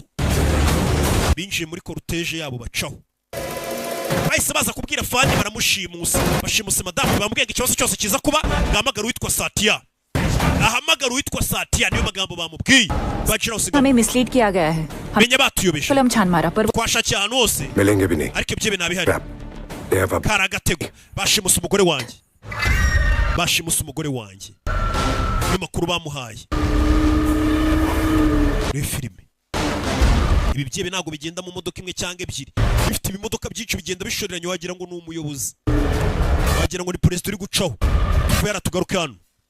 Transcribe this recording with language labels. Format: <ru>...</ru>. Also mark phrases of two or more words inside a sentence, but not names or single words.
<rw>binjiye muri korutege yabo bacaho bahise baza kubwira fani baramushimusa bashimuse madamu bamubwiye ikibazo cyose kiza kuba ngahamagara uwitwa Satya. ahamagara uwitwa Satya niyo magambo bamubwiye.</rw> <hi>हमें मिसलीड किया गया है.</hi> <rw>menya batuyobeje</rw> <hi>फिल्म छान मारा पर</hi> <rw>twashakiye ahantu hose</rw> <hi>मिलेंगे भी नहीं.</hi> <rw>ariko ibyo binabihari kari agatego. bashimuse umugore wanjye bashimuse umugore wanjye niyo makuru bamuhaye muri filime. ibi byebe ntabwo bigenda mu modoka imwe cyangwa ebyiri bifite ibimodoka byinshi bigenda bishoreranye wagira ngo ni umuyobozi wagira ngo ni perezida uri gucaho kubera tugaruke hano.</rw>